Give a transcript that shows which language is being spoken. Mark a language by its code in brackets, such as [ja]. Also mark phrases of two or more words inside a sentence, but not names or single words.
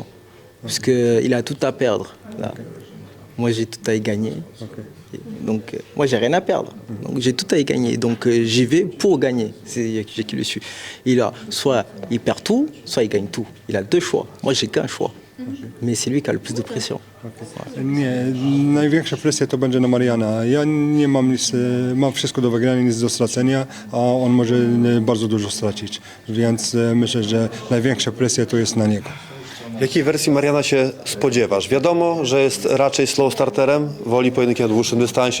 [fr] Puisqu'il a tout à perdre. Là. Moi, j'ai tout à y gagner. Donc, moi, j'ai rien à perdre. Donc, j'ai tout à y gagner. Donc, j'y vais pour gagner. C'est qui le suis. Soit il perd tout, soit il gagne tout. Il a 2 choix. Moi, j'ai qu'un choix. Mais c'est lui qui a le plus de pression. [pl] Nie, największa presja to będzie na Mariana. Ja nie mam nic, mam wszystko do wygrania, nic do stracenia, a on może bardzo dużo stracić. Więc myślę, że największa presja to jest na niego. Jakiej wersji Mariana się spodziewasz? Wiadomo, że jest raczej [en] slow starterem, [pl] woli pojedynki na dłuższym dystansie.